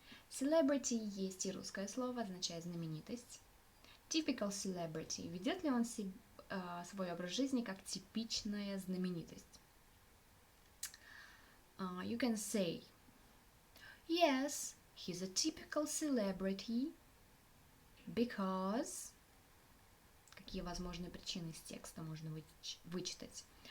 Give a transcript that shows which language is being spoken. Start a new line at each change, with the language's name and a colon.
Russian: Celebrity есть и русское слово, означает знаменитость.
English: Typical celebrity.
Russian: Ведет ли он свой образ жизни как типичная знаменитость?
English: You can say, yes, he's a typical celebrity because...
Russian: Какие возможные причины из текста можно вычитать?